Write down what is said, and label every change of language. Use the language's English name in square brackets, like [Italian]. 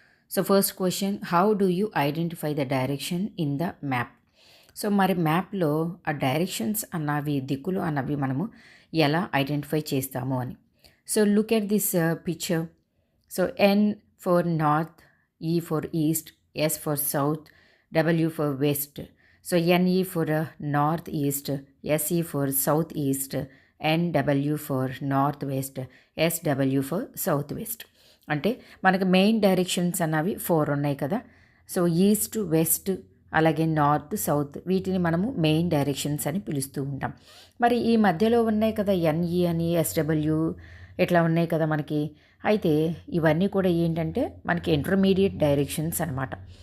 [English] So first question, how do you identify the direction in the map? [Telugu] So మరి మ్యాప్లో ఆ directions అన్నవి దిక్కులు అన్నవి మనము ఎలా ఐడెంటిఫై చేస్తాము అని. [English] So look at this picture. So N for north, E for east, S for south, W for west. So NE for northeast, SE for southeast, NW for northwest, SW for southwest. [Telugu] అంటే మనకి main directions అన్నవి 4 ఉన్నాయి కదా. So east, west, అలాగే north, south, వీటిని మనము main directions అని పిలుస్తూ ఉంటాం. మరి ఈ మధ్యలో ఉన్నాయి కదా NE అని, SW ఇట్లా ఉన్నాయి కదా మనకి. అయితే ఇవన్నీ కూడా ఏంటంటే మనకి ఇంటర్మీడియట్ డైరెక్షన్స్ అనమాట.